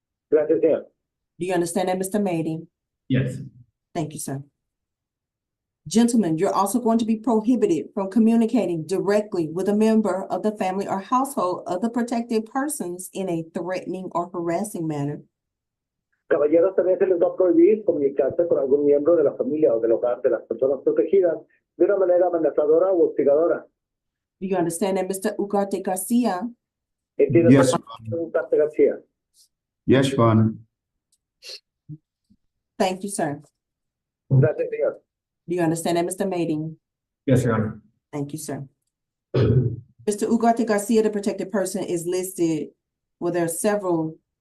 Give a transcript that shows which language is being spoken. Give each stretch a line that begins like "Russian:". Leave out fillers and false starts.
Spanish: Gracias, señor.
English: Do you understand that, Mr. Mading? Yes. Thank you, sir. Gentlemen, you're also going to be prohibited from communicating directly with a member of the family or household of the protected persons in a threatening or harassing manner. Caballeros, también se les va a prohibir comunicarse con algún miembro de la familia o del hogar de las personas protegidas de una manera amenazadora o hostigadora. Do you understand that, Mr. Ugarte Garcia?
Spanish: ¿Entiendes,
English: Yes.
Spanish: señor Ugarte García?
English: Yes, Your Honor. Thank you, sir.
Spanish: Gracias, señor.
English: Do you understand that, Mr. Mading? Yes, Your Honor. Thank you, sir. Mr. Ugarte Garcia, the protected person, is listed. Well, there are several